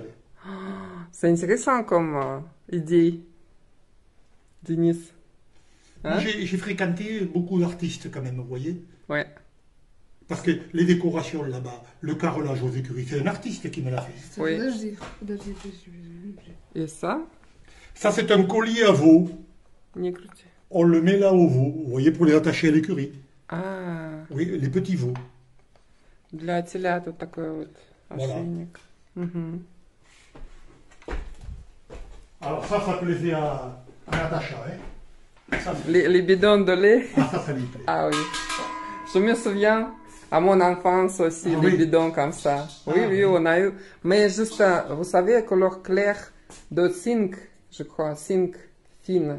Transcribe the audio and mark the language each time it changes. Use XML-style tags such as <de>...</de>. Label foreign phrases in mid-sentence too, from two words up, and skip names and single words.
<fr>C'est intéressant comme idée, Denis. Moi, Hein? j'ai fréquenté beaucoup d'artistes quand même, vous voyez. Ouais. Parce que les décorations là-bas, le carrelage aux écuries, c'est un artiste qui me l'a fait. Oui.</fr> <ru>Подожди.</ru> <fr>Et ça? Ça, c'est un collier à veau.</fr> <ru>Не крути.</ru> <fr>On le met là au veau, vous voyez, pour les attacher à l'écurie. Ah, Oui, les petits veaux.</fr> <ru>Для телят вот такой вот</ru> <fr>Voilà.</fr> <ru>ошейник. Мгм.</ru> <fr>Alors ça plaisait à Natacha. Hein. Ça, Les bidons de lait. ça lui plaît. Ah oui. Je me souviens, à mon enfance aussi, Ah les oui. bidons comme ça. Oui, Ah oui, oui. on a eu. Mais juste, vous savez, couleur claire de zinc, je crois, zinc fine.</fr>